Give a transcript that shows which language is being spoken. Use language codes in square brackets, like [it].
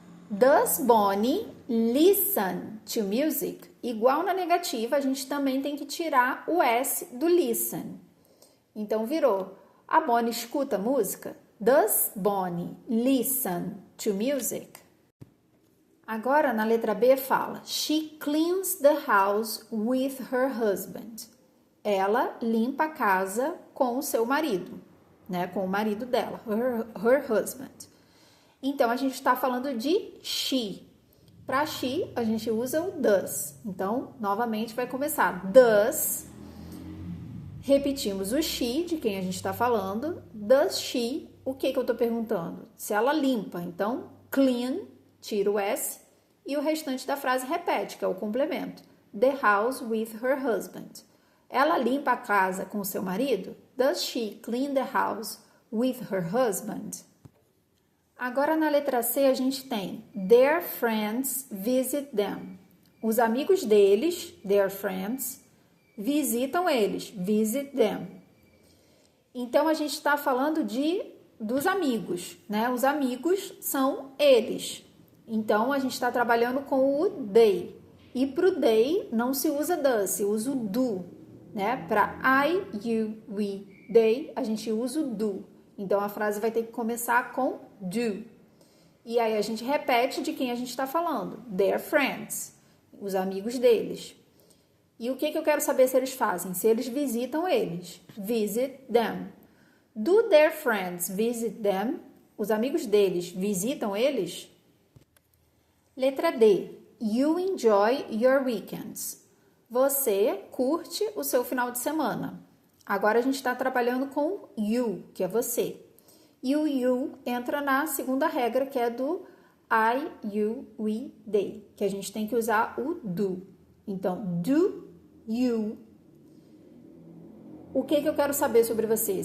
[en] Does Bonnie listen to music? [pt] Igual na negativa, a gente também tem que tirar o S do listen. Então, virou, a Bonnie escuta música? [en] Does Bonnie listen to music? [pt] Agora, na letra B, fala, [en] she cleans the house with her husband. [pt] Ela limpa a casa com o seu marido, né? Com o marido dela, her husband. Então, a gente está falando de she. Para she, a gente usa o does. Então, novamente, vai começar does. Repetimos o she, de quem a gente está falando. Does she, o que eu estou perguntando? Se ela limpa. Então, clean, tira o S. E o restante da frase repete, que é o complemento. [en] The house with her husband. [pt] Ela limpa a casa com o seu marido? [en] Does she clean the house with her husband? [pt] Agora, na letra C, a gente tem [en] their friends visit them. [pt] Os amigos deles, [en] their friends, [pt] visitam eles, [en] visit them. [pt] Então, a gente está falando dos amigos, né? Os amigos são eles. Então, a gente está trabalhando com o they. E para o they não se usa does, se usa o do, né? Para I, you, we, they, a gente usa o do. Então, a frase vai ter que começar com do. E aí, a gente repete de quem a gente está falando. [en] Their friends, [pt] os amigos deles. E o que eu quero saber se eles fazem? Se eles visitam eles. [en] Visit them. Do their friends visit them? [pt] Os amigos deles visitam eles? Letra D. [en] You enjoy your weekends. [pt] Você curte o seu final de semana. Agora a gente está trabalhando com you, que é você. E o you entra na segunda regra, que é do I, you, we, they, que a gente tem que usar o do. Então, do you. O que eu quero saber sobre você?